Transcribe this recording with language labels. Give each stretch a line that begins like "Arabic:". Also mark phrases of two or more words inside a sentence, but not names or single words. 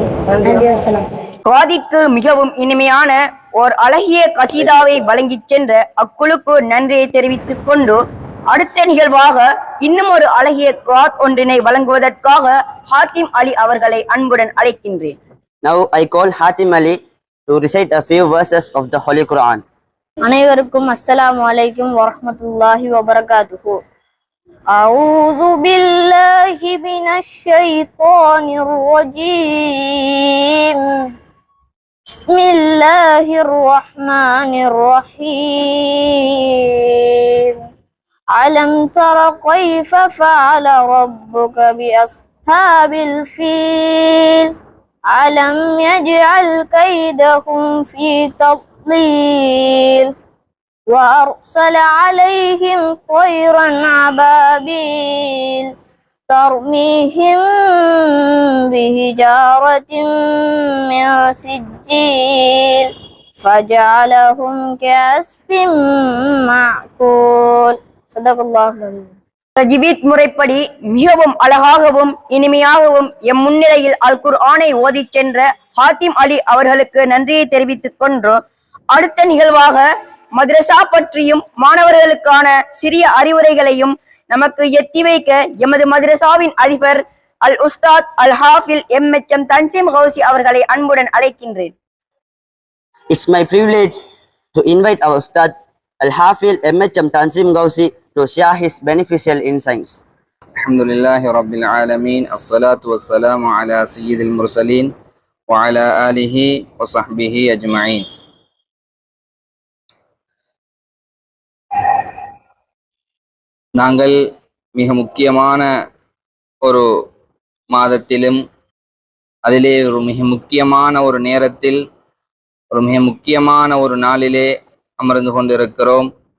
Tamil: காதிக்கு மிகவும் இனிமையான ஓர் அழகிய கசீதாவை வழங்கிச் சென்ற அக்குழுக்கு நன்றியை தெரிவித்துக் கொண்டு அடுத்த நிகழ்வாக இன்னும் ஒரு அழகிய கிராத் ஒன்றினை வழங்குவதற்காக ஹாத்திம் அலி அவர்களை அன்புடன் அழைக்கின்றேன்.
English: Now I call Hatim Ali to recite a few verses of the Holy Quran.
Arabic: அனைவருக்கும் السلام عليكم ورحمة الله وبركاته. أعوذ بالله من الشيطان الرجيم. بسم الله الرحمن الرحيم. ألم تر كيف فعل ربك بأصحاب الفيل. ألم يجعل كيدهم في تضليل وأرسل عليهم طيرا أبابيل ترميهم بحجارة من سجيل فجعلهم كعصف مأكول صدق الله العظيم.
Tamil: தஜ்வீத் முறைப்படி மிகவும் அழகாகவும் இனிமையாகவும் எம் முன்னிலையில் அல் குர்ஆனை ஓதிச் சென்ற ஹாத்திம் அலி அவர்களுக்கு நன்றியை தெரிவித்துக் கொண்டு அடுத்த நிகழ்வாக மദ്രസா பற்றியும் மாணவர்களுக்கான சிறிய அறிவுரைகளையும் நமக்கு எத்தி வைக்க எமது மദ്രസാவின் அதிபர்
Arabic: الأستاذ الحافظ
Tamil: MHM தன்சீம் கௌசி அவர்களை அன்புடன் அழைக்கின்றேன்.
English: It's my privilege to invite our Ustad Al Hafil MHM Tanzim Gausi to share his beneficial insights.
Arabic: الحمد لله رب العالمين الصلاة والسلام على سيد المرسلين وعلى آله وصحبه أجمعين.
Tamil: நாங்கள் மிக முக்கியமான ஒரு மாதத்திலும் அதிலே ஒரு மிக முக்கியமான ஒரு நேரத்தில் ஒரு மிக முக்கியமான ஒரு நாளிலே அமர்ந்து கொண்டிருக்கிறோம்.